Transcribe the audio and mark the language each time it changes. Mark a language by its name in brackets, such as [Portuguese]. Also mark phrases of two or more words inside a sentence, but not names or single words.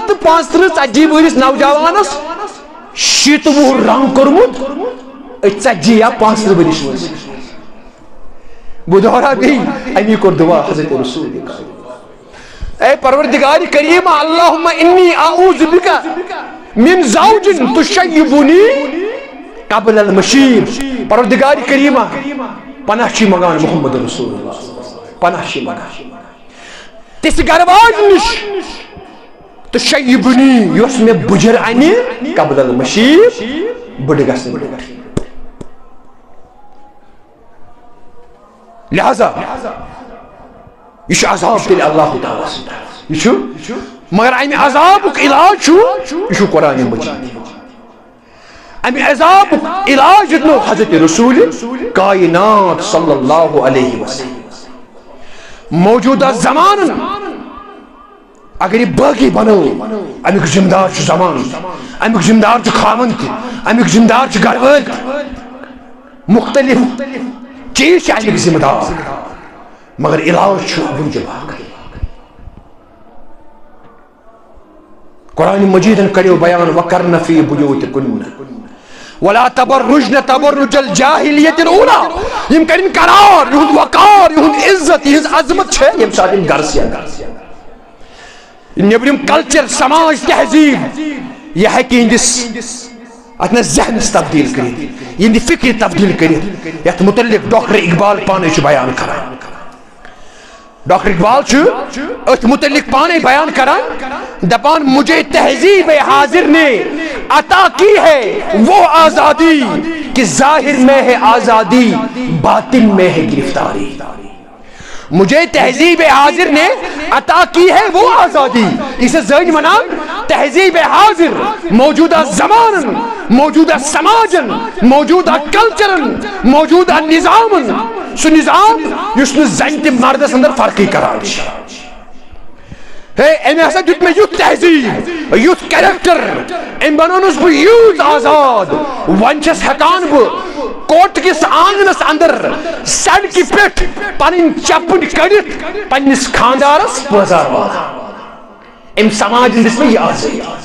[Kashmiri] تہٕ 35 40 وٕہرِس نوجوانس 70 وُہُر رنگ کوٚرمُت 40 یا 35 ؤرِش وٲنٛسہِ بہٕ دۄہراو بیٚیہِ امی کوٚر دعا حضرت رسول اے پروردگار کریٖم [Arabic] اللہُمہ انی اعوذ بک من زوج تشیبنی قبل المشیب [Kashmiri] پروردگار کریٖمہ پناہ چھِ منگان محمد رسول اللہ پناہ چھِ منگان تِژھ گرواج نِش تشیبنی یۄس مےٚ بُجر انہِ [Arabic] قبل المشیب [Kashmiri] بٔڑٕ گژھنہٕ برونٛٹھ لہذا یہ چھُ عذاب تیٚلہِ اللہ تعالیٰ سُنٛد یہِ چھُ مگر امہِ عذابُک علاج چھُ یہِ چھُ قرآنِ مجیٖد امہِ عذابُک علاج دیُتنو حضرت رسول کائنات [Arabic] صلی اللہ علیہ وسلم [Kashmiri] موجودہ زمانن اگر یہ باقی بنو امیُک ذمہ دار چھُ زمان امیُک ذمہ دار چھُ خاوند تہِ امیُک ذمہ دار چھُ گرٕ وٲلۍ تہِ مختلف چیٖز چھِ امیُک ذمہ دار مگر علاج چھُ وٕنکہِ باقی قرآن مجیدن کریو بیان [Arabic] وَقَرْنَ فِي بُيُوتِكُنَّ وَلَا تَبَرُّجْنَ تَبَرُّجَ الْجَاهِلِيَّةِ الْأُولَىٰ [Kashmiri] یِم کَرن قرار یِہُنٛد وقار یِہُنٛد عزت یِہٕنٛز عظمت چھےٚ ییٚمہِ ساتہٕ یِم گرس یِن نیبرِم کلچر سماج تہذیب یہِ ہیٚکہِ یِہنٛدِس اتھ منٛز ذہنس تبدیل کٔرِتھ یِہنٛدِ فکرِ تبدیل کٔرِتھ یتھ متعلق ڈاکٹر اقبال پانے چھُ بیان کران ڈاکٹر اقبال چھُ اتھ متعلق پانے بیان کران دپان [Urdu] مجھے تہذیب حاضر نے عطا کی ہے وہ آزادی کہ ظاہر میں ہے آزادی باطن میں ہے گرفتاری مجھے تہذیب حاضر نے عطا کی ہے وہ آزادی [Kashmiri] اسے زٲنۍ ونان تہذیب حاضر موجودہ زمانن موجودہ سماجن موجودہ کلچرن موجودہ نظامن سُہ نظام یُس نہٕ زنہِ تہِ مردس اندر فرقٕے کران چھُ ہے أمۍ ہسا دیُت مےٚ یُتھ تہذیب یُتھ کیریکٹر أمۍ بنوونس بہٕ یوٗت آزاد وۄنۍ چھَس ہٮ۪کان بہٕ کوٹ کِس آنگنس اندر سڑکہِ پٮ۪ٹھ پنٕنۍ چپٕنۍ کٔڑِتھ پننِس خاندارس پٲزار واتان أمۍ سماجن دِژ مےٚ یہِ آزٲدی